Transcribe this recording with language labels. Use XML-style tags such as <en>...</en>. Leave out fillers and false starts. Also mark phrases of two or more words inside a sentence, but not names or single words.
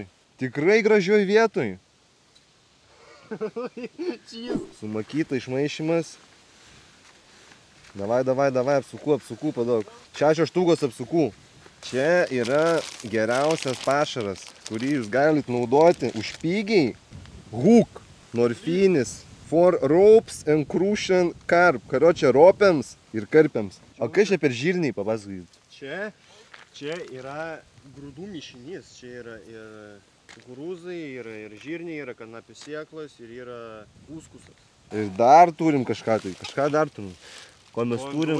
<lt>Tikrai gražioj vietoj. Sumakyta išmaišymas. Davai, apsukų padaug. 6 štukos apsukų. Čia yra geriausias pašaras, kurį jūs galite naudoti už pigiai.</lt> <en>Hook, morfinis, for ropes and crucian carp.</en> <lt>Karočią ropėms ir karpiams. O kas čia per žirniai, papasakokit? Čia yra grūdų mišinys. Čia yra ir kukurūzai, yra ir žirniai, yra kanapių sėklos ir yra uskusas. Ir dar turim kažką tai. Kažką dar turim. Ko mes turim?</lt>